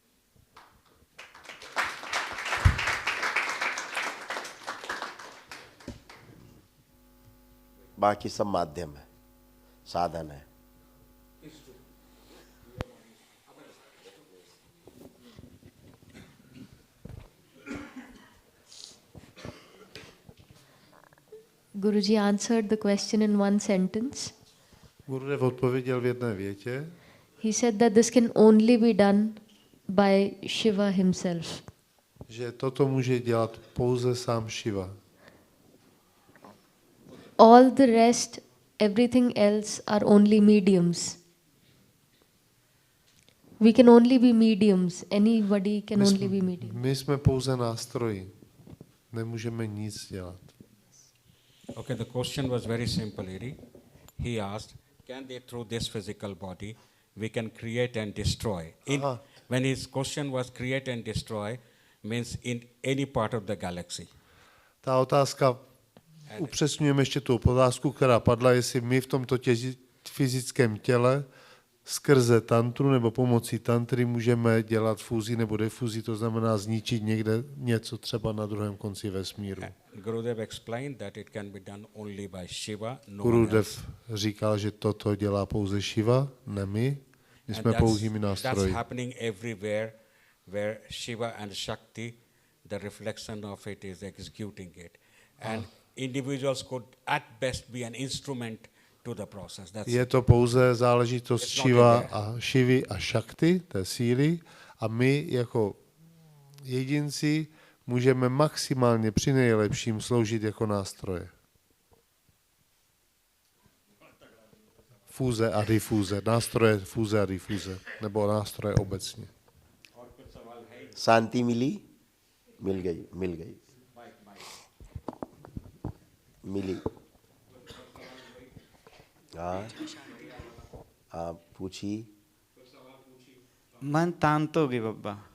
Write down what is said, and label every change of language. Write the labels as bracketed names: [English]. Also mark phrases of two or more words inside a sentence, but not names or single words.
[Hindi] बाकी सब माध्यम है, साधन है। [English] Guruji answered the question in one sentence. [Czech] Gurudev odpověděl v jedné větě. [English] He said that this can only be done by Shiva himself. [Czech] Že toto může dělat pouze sám Shiva. [English] All the rest, everything else are only mediums. We can only be mediums. Anybody can only be medium. [Czech] My jsme pouze nástroji. Nemůžeme nic dělat. [English] Okay, the question was very simple, Eri. He asked, can they, through this physical body, we can create and destroy? When his question was create and destroy, means in any part of the galaxy. [Czech] Ta otázka, upřesňujeme ještě tu otázku, která padla, jestli my v tomto fyzickém těle skrze tantru nebo pomocí tantry můžeme dělat fúzi nebo defúzi, to znamená zničit někde něco třeba na druhém konci vesmíru. [English] Gurudev explained that it can be done only by Shiva, no [Czech] Gurudev říkal, že toto dělá pouze Shiva, ne my. My jsme pouhými nástroji. [English] That's happening everywhere where Shiva and Shakti, the reflection of it is executing it. And individuals could at best be an instrument to the process. [Czech] Je to pouze záležitost Shivy a Shakti, té síly, a my jako jedinci můžeme maximálně při nejlepším sloužit jako nástroje. Fúze a difúze, nástroje fúze a difúze, nebo nástroje obecně. [Hindi] शांति मिली? मिल गई, मिली। हाँ पूछी। मन शांत हो गई बब्बा।